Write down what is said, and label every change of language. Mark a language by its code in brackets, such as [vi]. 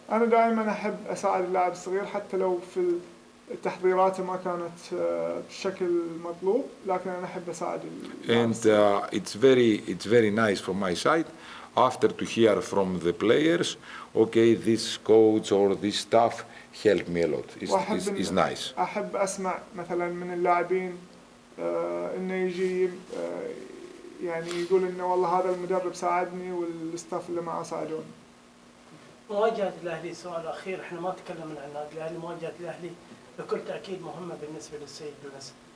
[ar] أنا دائما أحب أساعد اللاعب الصغير حتى لو في تحضيراته ما كانت بشكل مطلوب، لكن أنا أحب أساعد. [en] And it's very nice from my side after to hear from the players, okay, this coach or this staff helped me a lot. It's nice. [ar] أحب أسمع مثلا من اللاعبين إنه يجي يعني يقول إنه والله هذا المدرب ساعدني والستاف اللي معه ساعدوني. مواجهة الأهلي سؤال أخير، إحنا ما تكلمنا عن النادي الأهلي، مواجهة الأهلي بكل تأكيد مهمة بالنسبة للسيد دونيس.